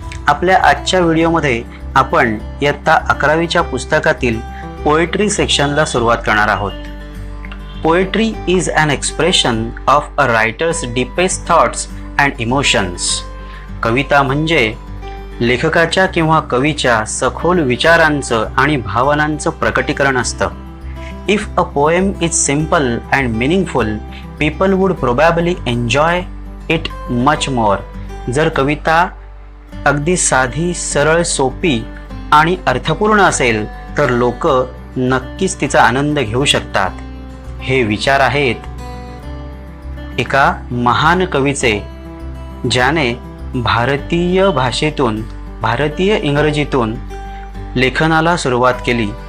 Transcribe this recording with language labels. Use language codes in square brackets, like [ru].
[mr] आपल्या आजच्या व्हिडिओमध्ये आपण इयत्ता 11वीच्या पुस्तकातील पोएट्री सेक्शनला सुरुवात करणार आहोत. [en] Poetry is an expression of a writer's deepest thoughts and emotions. [mr] कविता म्हणजे लेखकाच्या किंवा कवीच्या सखोल विचारांचं आणि भावनांचं प्रकटीकरण असतं. [en] If a poem is simple and meaningful, people would probably enjoy it much more. [mr] जर कविता अगदी साधी, सरळ, सोपी आणि अर्थपूर्ण असेल तर लोक नक्कीच तिचा आनंद घेऊ शकतात. हे विचार आहेत एका महान कवीचे, ज्याने भारतीय भाषेतून, भारतीय इंग्रजीतून लेखनाला सुरुवात केली.